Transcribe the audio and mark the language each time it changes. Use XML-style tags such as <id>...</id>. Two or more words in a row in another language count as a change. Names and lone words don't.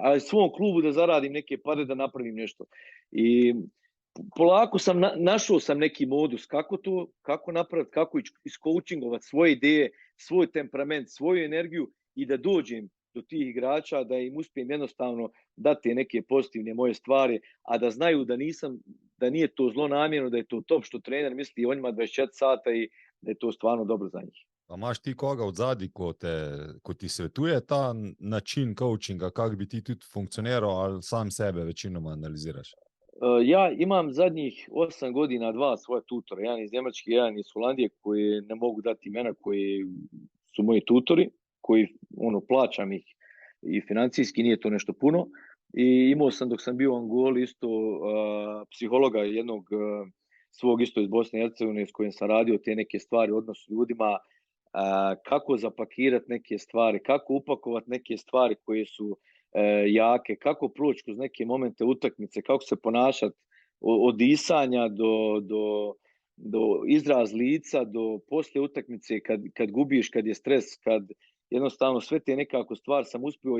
<bs>A svom klubu da zaradim neke pare, da napravim nešto. I polako sam našao sam neki modus kako napraviti, kako iskoučingovati svoje ideje, svoj temperament, svoju energiju i da dođem do tih igrača, da im uspijem jednostavno dati neke pozitivne moje stvari, a da znaju da nije to zlonamjerno, da je to top što trener misli o njima 24 sata i da je to stvarno dobro za njih.</bs> <sl>A imaš ti koga od zadnji, ko ti svetuje ta način coachinga, kako bi ti tudi funkcioniral, ali sam sebe večinoma analiziraš?</sl> <bs>Ja imam zadnjih 8 godina 2 svoje tutore, jedan iz Njemačke, jedan iz Holandije, koji ne mogu dati imena, koji su moji tutori, koji plaćam ih i financijski, nije to nešto puno. I imao sam dok sam bio u Angoli isto psihologa jednog svog isto iz Bosne i Hercegovine s kojim sam radio te neke stvari, odnos s ljudima, kako zapakirati neke stvari, kako upakovati neke stvari koje su jake, kako proći kroz neke momente utakmice, kako se ponašati od disanja do izraz lica, do poslije utakmice kad gubiš, kad je stres, kad jednostavno sve te nekako stvari sam uspio.</bs>